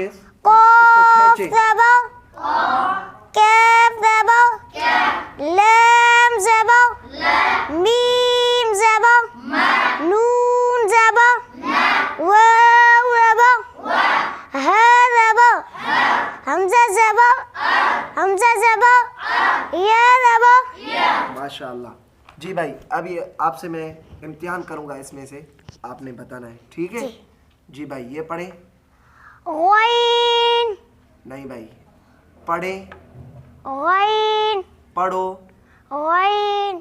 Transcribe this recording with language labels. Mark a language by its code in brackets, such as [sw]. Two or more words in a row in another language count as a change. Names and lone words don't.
[ur] قاف زبر کاف زبر لام زبر میم زبر نون زبر واؤ زبر ہا زبر ہمزہ زبر یا زبر. माशाल्लाह। جی بھائی، ابھی آپ سے میں امتحان کروں گا، اس میں سے آپ نے بتانا ہے، ٹھیک ہے? جی بھائی، یہ پڑھے. वाइन نہیں بھائی، پڑھے. वाइन پڑھو. वाइन